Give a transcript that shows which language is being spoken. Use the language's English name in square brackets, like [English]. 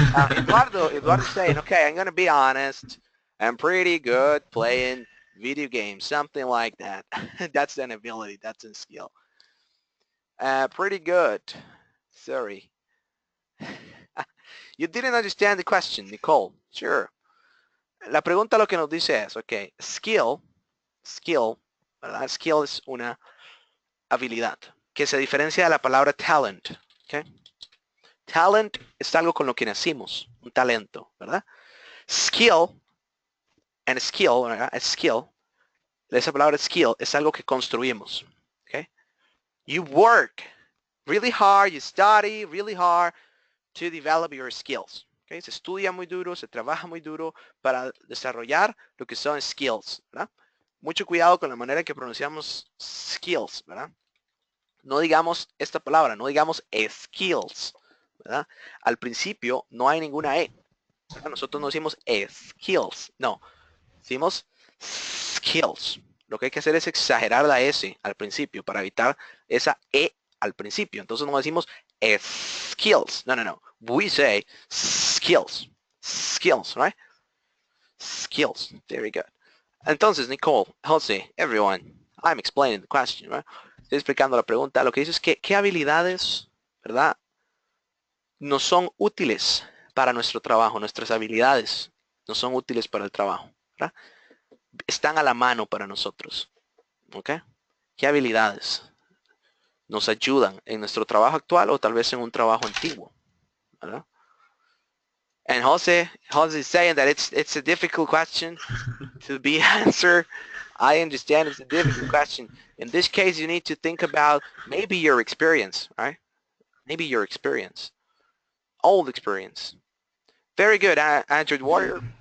[English] Eduardo's saying, okay, I'm gonna be honest. I'm pretty good playing video games, something like that. That's an ability. That's a skill. Pretty good. Sorry. You didn't understand the question, Nicole. Sure. [Spanish] La pregunta lo que nos dice es, ok, skill, ¿verdad? Skill es una habilidad que se diferencia de la palabra talent. ¿Okay? Talent es algo con lo que nacimos, un talento, ¿verdad? Skill, and skill, ¿verdad? Skill, esa palabra skill es algo que construimos. ¿Okay? [English] You work really hard, you study really hard to develop your skills. ¿Okay? [Spanish] Se estudia muy duro, se trabaja muy duro para desarrollar lo que son skills, ¿verdad? Mucho cuidado con la manera en que pronunciamos skills, ¿verdad? No digamos esta palabra, no digamos skills, ¿verdad? Al principio no hay ninguna E. ¿Verdad? Nosotros no decimos skills, no. Decimos skills. Lo que hay que hacer es exagerar la S al principio para evitar esa E al principio. Entonces no decimos skills. No. [English] We say skills. Skills, right? Skills. Very good. Entonces, Nicole, Jose, everyone, I'm explaining the question, right? [Spanish] Estoy explicando la pregunta. Lo que dice es que qué habilidades, ¿verdad? Nos son útiles para nuestro trabajo. Nuestras habilidades no son útiles para el trabajo, ¿verdad? Están a la mano para nosotros, ¿ok? ¿Qué habilidades nos ayudan en nuestro trabajo actual o tal vez en un trabajo antiguo, ¿verdad? [English] And Jose is saying that it's a difficult question to be answered. I understand it's a difficult question. In this case, you need to think about maybe your experience, right? Maybe your experience, old experience. Very good, Android Warrior.